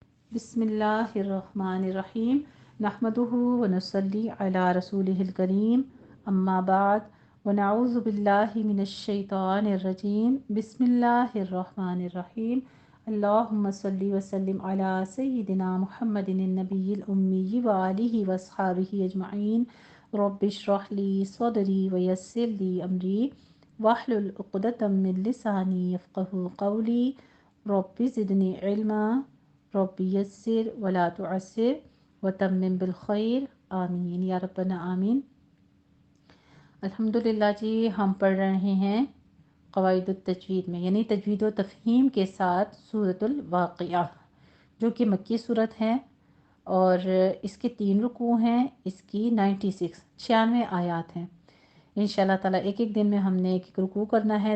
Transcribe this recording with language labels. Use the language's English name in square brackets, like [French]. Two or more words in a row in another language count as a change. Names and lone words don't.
[Arabic] بسم الله الرحمن الرحيم نحمده ونصلي على رسوله الكريم أما بعد ونعوذ بالله من الشيطان الرجيم بسم الله الرحمن الرحيم اللهم صل وسلم على سيدنا محمد النبي الأمي وآله وأصحابه أجمعين رب اشرح لي صدري ويسر لي أمري واحلل عقدة من لساني يفقهوا قولي رب زدني علما رب يسر ولا تعسر وتمم بالخير آمين يا ربنا آمين. [Hindi] अल्हम्दुलिल्लाह जी, हम पढ़ रहे हैं क़वाइदुत तजवीद में यानी तजवीद व तफ़हीम के साथ सूरतुल वाक़िआ, जो कि मक्की सूरत है और इसके 3 रुकू हैं। इसकी 96 आयात हैं। [Arabic] إن شاء الله تعالى [Hindi] एक एक दिन में हमने एक एक रुकू करना है।